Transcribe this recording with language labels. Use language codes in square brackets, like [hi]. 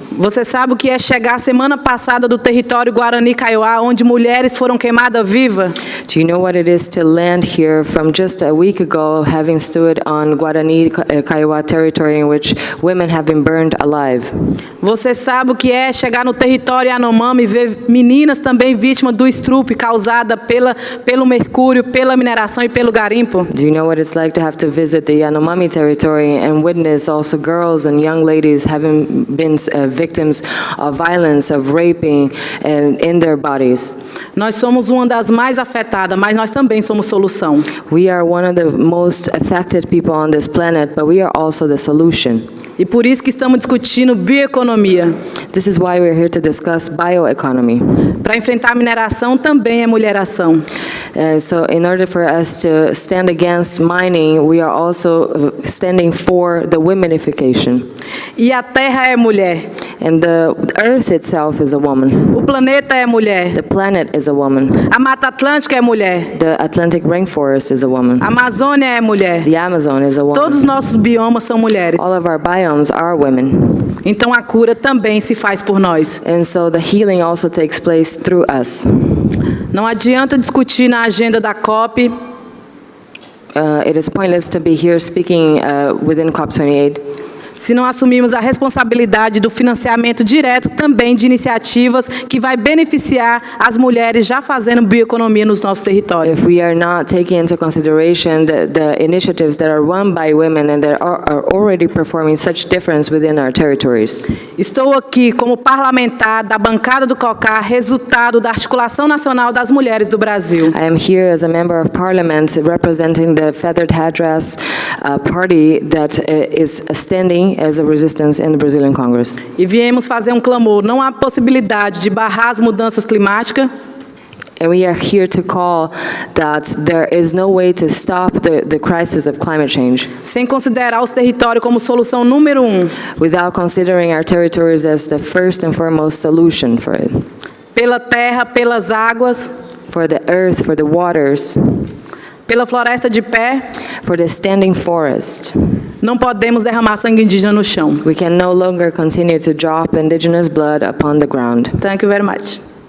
[pt] Você sabe o que é chegar semana passada do território Guarani Kaiowá, onde mulheres foram queimadas vivas? [en] Do you know what it is to land here from just a week ago, having stood on Guarani Kaiowá territory in which women have been burned alive? [pt] Você sabe o que é chegar no território Yanomami e ver meninas também vítimas do estrupe causada pelo mercúrio, pela mineração e pelo garimpo? [en] Do you know what it's like to have to visit the Yanomami territory and witness also girls and young ladies having been victims of violence, of raping in their bodies? [pt] Nós somos uma das mais afetadas, mas nós também somos solução. [en] We are one of the most affected people on this planet, but we are also the solution. [pt] E por isso que estamos discutindo bioeconomia. [en] This is why we're here to discuss bioeconomy. [pt] Para enfrentar a mineração também é mulheração. [en] So in order for us to stand against mining, we are also standing for the womanification. [pt] E a terra é mulher. [en] And the earth itself is a woman. [pt] O planeta é mulher. [en] The planet is a woman. [pt] A Mata Atlântica é mulher. [en] The Atlantic rainforest is a woman. [pt] A Amazônia é mulher. [en] The Amazon is a woman. [pt] Todos os nossos biomas são mulheres. [en] All of our biomes are women. [pt] Então a cura também se faz por nós. [en] And so the healing also takes place through us. [pt] Não adianta discutir na agenda da COP. [en] It is pointless to be here speaking within COP28. [pt] Se não assumirmos a responsabilidade do financiamento direto também de iniciativas que vai beneficiar as mulheres já fazendo bioeconomia nos nossos territórios. [en] If we are not taking into consideration the initiatives that are run by women and that are already performing such difference within our territories. [pt] Estou aqui como parlamentar da bancada do COCAR, resultado da Articulação Nacional das Mulheres do Brasil. [en] I am here as a member of parliament representing the Feathered Headdress party that is standing as a resistance in the Brazilian Congress. [pt] E viemos fazer um clamor. Não há possibilidade de barrar as mudanças climáticas. [en] And we are here to call that there is no way to stop the crisis of climate change. [pt] Sem considerar os territórios como solução número 1. [en] Without considering our territories as the first and foremost solution for it. [pt] Pela terra, pelas águas. [en] For the earth, for the waters. [pt] Pela floresta de pé. [en] For the standing forest. [pt] Não podemos derramar sangue indígena no chão. [en] We can no longer continue to drop indigenous blood upon the ground. Thank you very much.